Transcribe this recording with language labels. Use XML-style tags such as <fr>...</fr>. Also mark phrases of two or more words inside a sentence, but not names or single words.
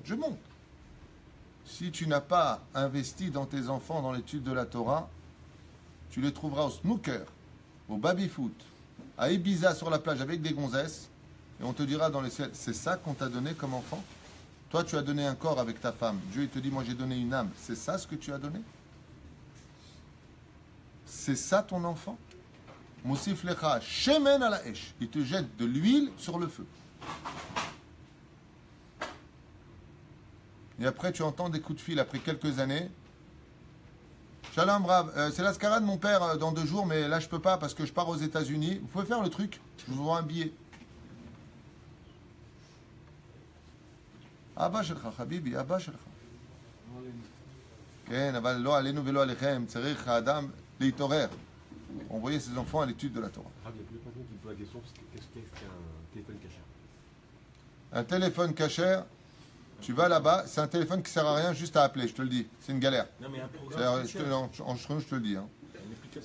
<fr>Si tu n'as pas investi dans tes enfants dans l'étude de la Torah, tu les trouveras au snooker, au baby-foot, à Ibiza sur la plage avec des gonzesses, et on te dira dans les ciels, c'est ça qu'on t'a donné comme enfant? Toi tu as donné un corps avec ta femme, Dieu il te dit, moi j'ai donné une âme, c'est ça ce que tu as donné? C'est ça ton enfant?</fr> <he>מוסיף לך שמן על אש.</he> <fr>Il te jette de l'huile sur le feu. Et après, tu entends des coups de fil après quelques années. Shalom, brave. C'est la scarade de mon père dans 2 jours, mais là, je peux pas parce que je pars aux États-Unis. Vous pouvez faire le truc. Je vous envoie un billet.</fr> <he>אבא שלך, חביבי, אבא שלך. כן, אבל לא עלינו ולא עליכם, צריך האדם להתעורר.</he> <fr>Envoyer ses enfants à l'étude de la Torah. Il y a plus de personnes qui me posent la question, qu'est-ce qu'un téléphone cachère? Un téléphone cachère, tu vas là-bas, c'est un téléphone qui sert à rien, juste à appeler, je te le dis. C'est une galère. Non, mais un programme C'est-à-dire, spécial, je te le dis. Hein. une application.</fr>